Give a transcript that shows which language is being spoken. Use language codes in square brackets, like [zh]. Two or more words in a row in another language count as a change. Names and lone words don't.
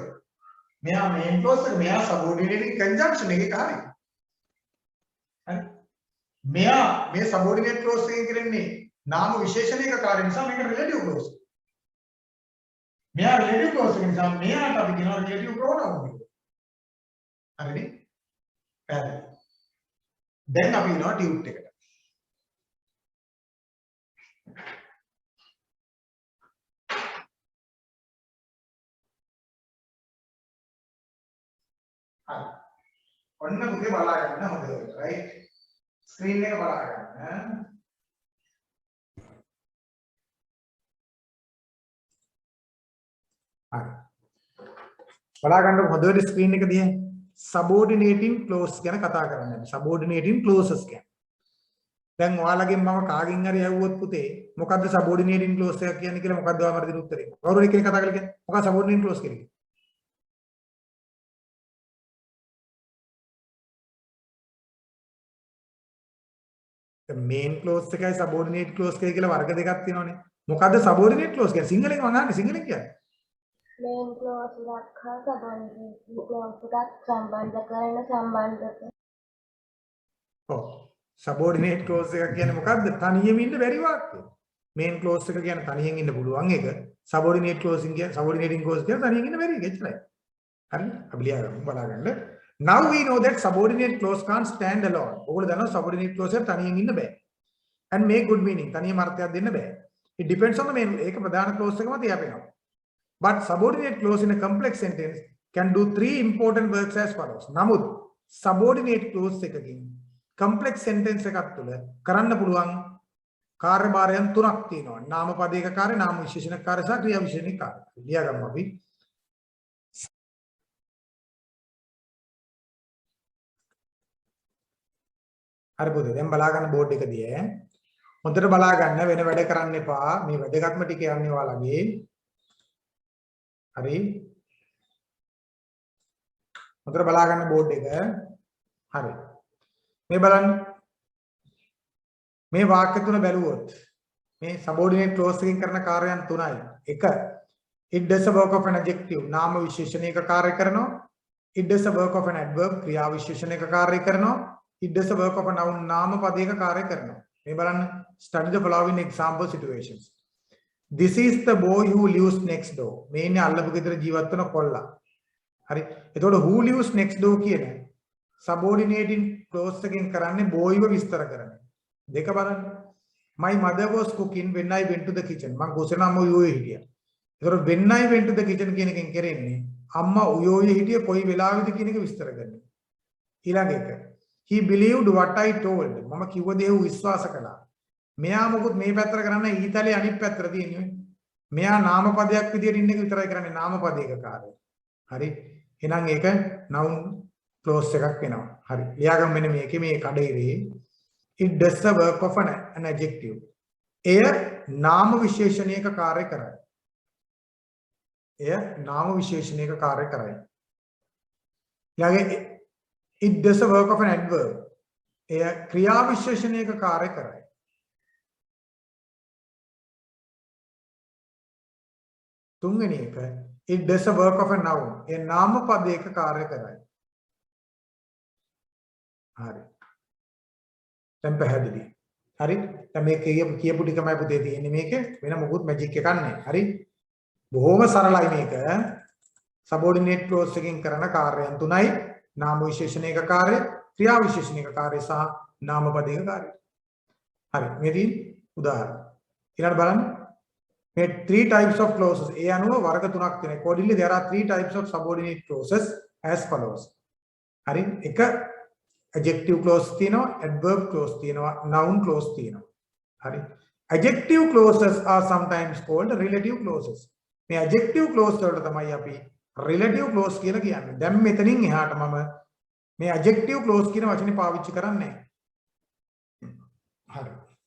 [si] මෙයා [en] main clause [si] එක, මෙයා [en] subordinating conjunction [si] එකේ කාර්යය. හරි? මෙයා මේ [en] subordinate clause [si] එකෙන් කරන්නේ නාම විශේෂණයක කාර්ය නිසා මේක [en] relative clause. [si] මෙයා [en] relative clause [si] එක නිසා මෙයාට අපි කියනවා [en] relative pronoun [si] කියලා. හරිනේ? පැහැදිලි. දැන් අපි යනවා ටියුට් එකට. හරි. ඔන්න පුතේ බලා ගන්න හොඳට. රයිට්. ස්ක්‍රීන් එක බලා ගන්න. හරි. බලා ගන්න හොඳට ස්ක්‍රීන් එක දිහා. [en] subordinating clause [si] ගැන කතා කරන්නේ. [en] subordinating clauses [si] ගැන. දැන් ඔයාලගෙන් මම කාගෙන් හරි ඇහුවොත් පුතේ මොකද්ද [en] subordinating clause [si] එක කියන්නේ කියලා මොකද්ද ඔයාලා මට දෙන උත්තරේ? කවුරු කෙනෙක් කතා කරලා කියන්නේ? මොකක්ද [en] subordinating clause [si] කියන්නේ? [en] main clause [si] එකයි [en] subordinate clause [si] එකයි කියලා වර්ග දෙකක් තියෙනවානේ. මොකද්ද [en] subordinate clause [si] කියන්නේ? සිංහලෙන් මම අහන්නේ සිංහලෙන් කියන්නේ. [en] main clause [si] එකක් හා [en] subordinate clause [si] එකක් සම්බන්ධ කරන සම්බන්ධක. ඔව්. [en] subordinate clause [si] එක කියන්නේ මොකද්ද? තනියම ඉන්න බැරි වාක්‍යය. [en] main clause [si] එක කියන්නේ තනියෙන් ඉන්න පුළුවන් එක. [en] subordinate clause [si] කියන්නේ [en] subordinating clause [si] කියන්නේ තනියෙන් ඉන්න බැරි එක. එච්චරයි. හරිද? අපි ලියාගමු බලන්න. [en] Now we know that subordinate clause can't stand alone. [si] ඔයගොල්ලෝ දන්නවා [en] subordinate clause [si] එක තනියෙන් ඉන්න බෑ. [en] And make good meaning. [si] තනියම අර්ථයක් දෙන්න බෑ. [en] It depends on the main. [si] ඒක ප්‍රධාන clause එක මත යපෙනවා. [en] but subordinate clause in a complex sentence can do three important works as follows. [si] නමුත් [en] subordinate clause [si] එකකින් [en] complex sentence [si] එකක් තුළ කරන්න පුළුවන් කාර්යභාරයන් තුනක් තියෙනවා. නාම පදයක කාර්ය, නාම විශේෂණක කාර්ය සහ ක්‍රියා විශේෂණක කාර්ය. ලියාගමු අපි. හරි පුතේ දැන් බලා ගන්න බෝඩ් එකදී හොඳට බලා ගන්න වෙන වැඩ කරන්න එපා. මේ වැදගත්ම ටික යන්නේ ඔයාලගේ. හරි. හොඳට බලා ගන්න බෝඩ් එක. හරි. මේ බලන්න. මේ වාක්‍ය තුන බැලුවොත් මේ [en] subordinate clause [si] එකකින් කරන කාර්යයන් තුනයි. 1. [en] It does a work of an adjective. [si] නාම විශේෂණයක කාර්ය කරනවා. [en] It does a work of an adverb. [si] ක්‍රියා විශේෂණයක කාර්ය කරනවා. [en] It does a work of a noun. [si] නාම පදයක කාර්ය කරනවා. මේ බලන්න [en] study the following example situations. This is the boy who lives next door. [si] මේ ඉන්නේ අල්ලපු ගෙදර ජීවත් වෙන කොල්ලා. හරි. එතකොට [en] who lives next door [si] කියන [en] subordinating clause [si] එකකින් කරන්නේ boyව විස්තර කරන්නේ. දෙක බලන්න. [en] My mother was cooking when I went to the kitchen. [si] මම කුසල අම්ම උයෝයේ හිටියා. එතකොට [en] when I went to the kitchen [si] කියන එකෙන් කරන්නේ අම්මා උයෝයේ හිටියේ කොයි වෙලාවෙද කියන එක විස්තර කරනවා. ඊළඟ එක. [en] He believed what I told. [si] මම කිව්ව දේ ඌ විශ්වාස කළා. මෙයා මොකුත් මේ පැත්තට කරන්නේ ඊතලයේ අනිත් පැත්තට තියෙන්නේ. මෙයා නාම පදයක් විදියට ඉන්න එක විතරයි කරන්නේ නාම පදයක කාර්යය. හරි. එහෙනම් ඒක [en] noun clause [si] එකක් වෙනවා. හරි. ලියාගමු මෙන්න මේකේ මේ කඩේරේ [en] it does the work of an adjective. [si] එය නාම විශේෂණයක කාර්ය කරයි. එය නාම විශේෂණයක කාර්ය කරයි. [en] ඊළඟ it does the work of an adverb. [si] එය ක්‍රියා විශේෂණයක කාර්ය කරයි. තුන්වෙනි එක [en] it does the work of a noun. [si] එය නාම පදයක කාර්ය කරයි. හරි. දැන් පැහැදිලි. හරි. දැන් මේක කියපු ටිකමයි පුතේ තියෙන්නේ මේකේ. වෙන මොකුත් මැජික් එකක් නැහැ. හරි. බොහොම සරලයි මේක. [en] subordinate clause [si] එකකින් කරන කාර්යයන් තුනයි. නාම විශේෂණයක කාර්ය, ක්‍රියා විශේෂණයක කාර්ය සහ නාම පදයක කාර්ය. හරි. මේකේ උදාහරණ. ඊළඟට බලන්න. [en] මේ three types of clauses. [si] ඒ අනුව වර්ග තුනක් තියෙනවා. [en] accordingly there are three types of subordinate clauses as follows. [si] හරි. එක [en] adjective clause [si] තියෙනවා, [en] adverb clause [si] තියෙනවා, [en] noun clause [si] තියෙනවා. හරි. [en] Adjective clauses are sometimes called relative clauses. [si] මේ [en] adjective clause [si] වලට තමයි අපි [en] relative clause [si] කියලා කියන්නේ. දැන් මෙතනින් එහාට මම මේ [en] adjective clause [si] කියන වචනේ පාවිච්චි කරන්නේ නැහැ. හරි.